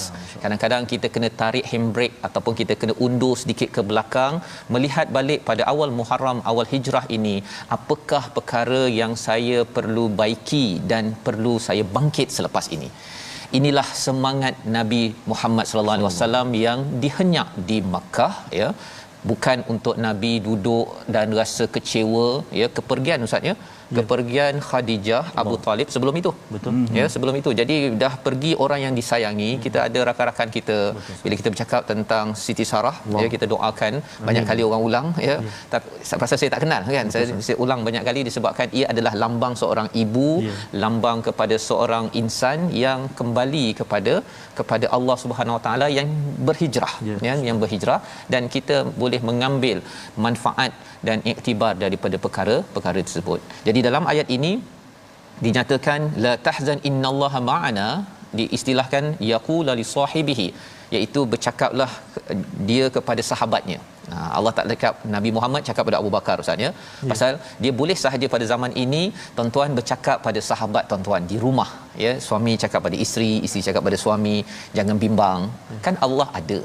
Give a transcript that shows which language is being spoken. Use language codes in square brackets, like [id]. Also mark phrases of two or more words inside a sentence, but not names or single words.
[ms] Kadang-kadang kita kena tarik handbrake ataupun kita kena undur sedikit ke belakang, melihat balik pada awal Muharram, awal hijrah ini, apakah perkara yang saya perlu baiki dan perlu saya bangkit selepas ini. Inilah semangat Nabi Muhammad [ar] صلى الله عليه وسلم [ms] yang dihenyak di Makkah ya. Bukan untuk Nabi duduk dan rasa kecewa ya, kepergian Ustaz ya, kepergian Khadijah, Abu Talib sebelum itu. Betul. Ya, sebelum itu. Jadi dah pergi orang yang disayangi. Kita ada rakan-rakan kita, bila kita bercakap tentang Siti Sarah ya, kita doakan banyak kali orang ulang ya. Tapi pasal saya tak kenal kan, saya ulang banyak kali disebabkan ia adalah lambang seorang ibu, lambang kepada seorang insan yang kembali kepada [ar] الله سبحانه وتعالى, [ms] yang berhijrah ya, yang berhijrah, dan kita boleh mengambil manfaat dan iktibar daripada perkara tersebut. Jadi dalam ayat ini dinyatakan [ar] لا تحزن إن الله معنا, [ms] diistilahkan [ar] يقول لصاحبه, [ms] iaitu bercakaplah dia kepada sahabatnya. Allah tak cakap Nabi Muhammad, cakap pada Abu Bakar Ustaz ya. Pasal dia boleh sahaja pada zaman ini tuan-tuan bercakap pada sahabat tuan-tuan di rumah ya, suami cakap pada isteri, isteri cakap pada suami, jangan bimbang. Kan Allah ada.